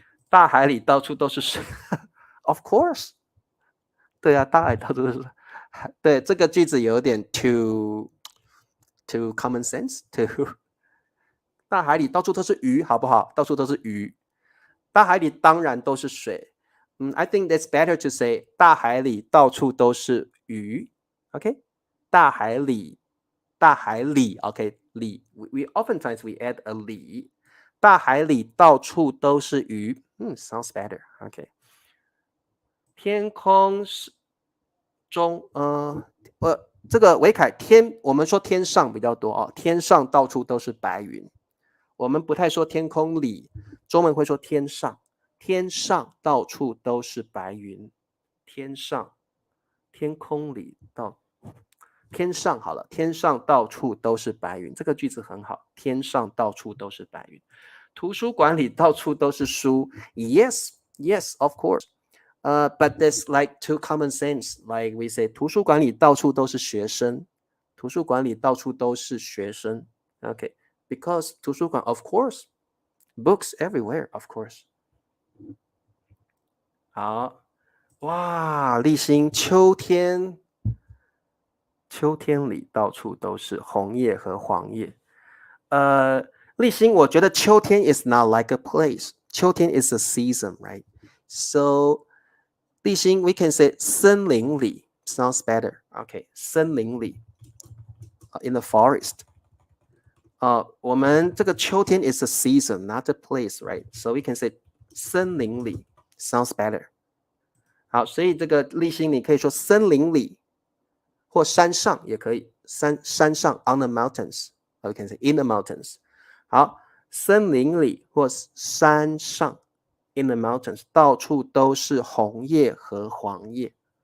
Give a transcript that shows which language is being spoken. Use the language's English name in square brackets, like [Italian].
[Chinese] 大海里到处都是水， [English] of course， [Chinese] 对啊，大海到处都是，对，这个句子有点 [English] too common sense， [Chinese] 大海里到处都是鱼，好不好？到处都是鱼，大海里当然都是水。 [English] I think it's better to say [Chinese] 大海里到处都是鱼 [English] ，OK？ [Chinese] 大海里 ，OK？ [English] 里 we oftentimes we add a 里， [Chinese] 大海里到处都是鱼， [English] sounds better，OK？ [Chinese] 天空中，这个维凯我们说天上比较多哦，天上到处都是白云，我们不太说天空里，中文会说天上。天上到处都是白云，天上，天空里天上好了，天上到处都是白云，这个句子很好，天上到处都是白云。图书馆里到处都是书 ， [English] Yes, yes, of course. But there's like too common sense, like we say， [Chinese] 图书馆里到处都是学生， [English] 图书馆里到处都是学生 ，OK， because 图书馆 of course, books everywhere, of course。 [Chinese] 好，哇，立新，秋天里到处都是红叶和黄叶。 [English] 立新， [Chinese] 我觉得 [English] 秋天 is not like a place， 秋天 is a season, right? So， 立新 we can say 森林里 sounds better. Okay， 森林里，in the forest。 [Chinese] 我们这个 [English] 秋天 is a season, not a place, right? So we can say 森林里 sounds better. [Chinese] 好，所以这个立新你可以说森林里，或山上也可以，山上 [English] on the mountains, we can say in the mountains. [Chinese] 好，森林里或山上 [English] in the mountains, [Chinese] 到处都是红叶和黄叶。